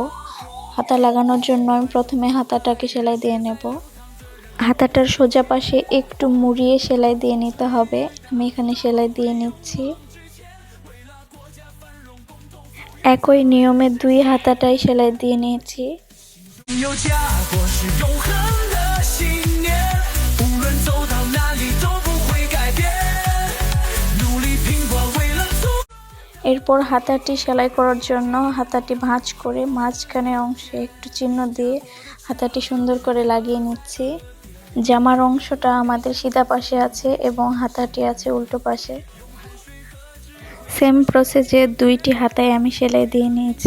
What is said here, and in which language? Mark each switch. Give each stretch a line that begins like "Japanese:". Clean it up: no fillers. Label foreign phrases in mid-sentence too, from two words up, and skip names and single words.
Bangla: হাতা লাগানোর জন্য আমি প্রথমে হাতাটাকে সেলাই দিয়ে নেব। হাতাটার সোজা পাশে একটু মুড়িয়ে সেলাই দিয়ে নিতে হবে। আমি এখানে সেলাই দিয়ে নিচ্ছি। একই নিয়মে 2 হাতাটাই সেলাই দিয়ে নিয়েছি।
Chinese: 有家国是永恒的信念，无论走到哪里都不会改变，努力拼搏为了祖。
Bangla: এরপর হাতাটি সেলাই করার জন্য হাতাটি ভাঁজ করে মাঝখানের অংশে একটু চিহ্ন দিয়ে হাতাটি সুন্দর করে লাগিয়ে নিচ্ছি। জামার অংশটা আমাদের সিধা পাশে আছে এবং হাতাটি আছে উল্টো পাশে। সেম প্রসেসে দুইটি হাতায় আমি সেলাই দিয়ে নিয়েছি।